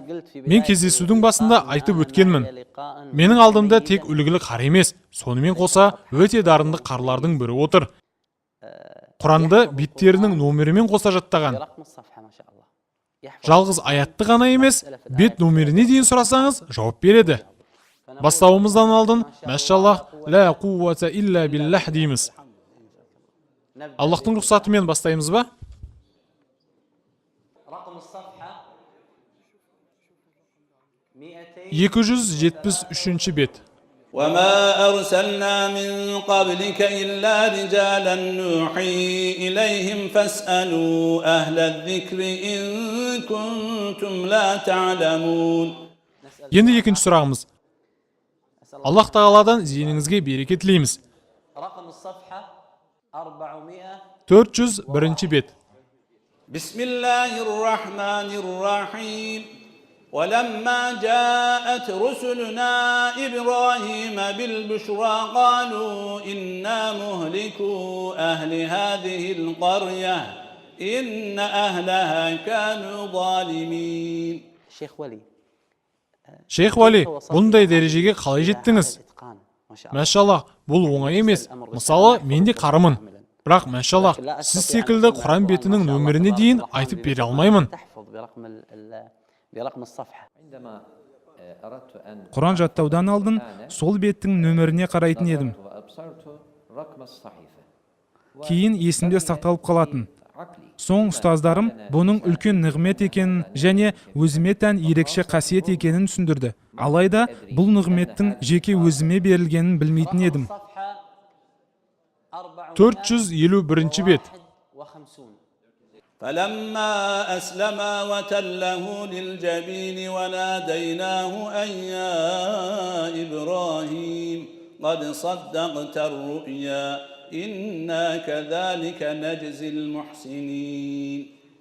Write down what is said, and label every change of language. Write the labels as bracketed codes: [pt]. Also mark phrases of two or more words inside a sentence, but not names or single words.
[kk] Мен кездесудің басында айтып өткенмін. Менің алдымда тек үлгілі қар емес, сонымен қоса өте дарынды қарлардың бірі отыр. Құранды беттерінің номерімен қоса жаттаған. Жалғыз аятты ғана емес, бет номеріне дейін сұрасаңыз, жауап береді. Бастауымыздан алдын, машаллах, [ar] لا قوة إلا بالله дейміз. [kk] Аллахтың рұқсатымен бастаймыз ба? 273 бет. [ar] وما أرسلنا من قبلك إلا رجالا نوحي إليهم فاسألوا أهل الذكر إن كنتم لا تعلمون. [kk] Енді екінші сұрағымыз. Аллах тағаладан зейініңізге береке тілейміз. 401 бет. [ar] بسم الله الرحمن الرحيم. ولما جاءت رسلنا إبراهيم بالبشرى قالوا إنا مهلكو أهل هذه القرية إن أهلها كانوا ظالمين. [kk] Шейх Вали, бұндай дәрежеге қалай жеттіңіз? Машаллах, бұл оңай емес. Мысалы, мен де қарымын. Бірақ, машаллах, сіз секілді Құран бетінің нөміріне дейін айтып бере алмаймын. Құран жаттаудан алдын сол беттің нөміріне қарайтын едім. Кейін есімде сақталып қалатын. Соң ұстаздарым бұның үлкен нығмет екенін және өзіме тән ерекше қасиет екенін түсіндірді. Алайда бұл нығметтің жеке өзіме берілгенін білмейтін едім. 451 бет. [ar] فلما أسلما وتله للجبين وناديناه أن يا إبراهيم قد صدقت الرؤيا إنا كذلك نجزي المحسنين.